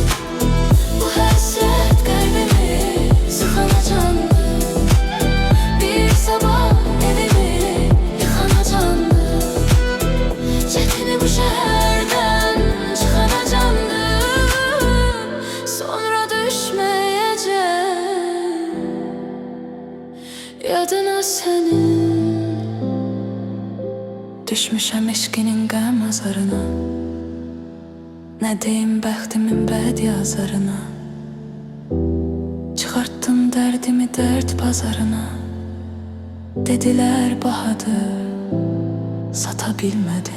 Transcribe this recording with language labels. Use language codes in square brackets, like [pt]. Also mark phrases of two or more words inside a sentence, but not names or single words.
[tr] Bu hasret kalbimi sıkana candı, bir sabah evimi yıkana candı. Çetini bu şehirden çıkana candı, sonra düşmeyeceğim yadına senin. [az] Düşmüşəm eşqinin qəm azarına, nə deyim bəxtimin bəd yazarına. Çıxartdın dərdimi dərd bazarına, dedilər bahadır, sata bilmədim.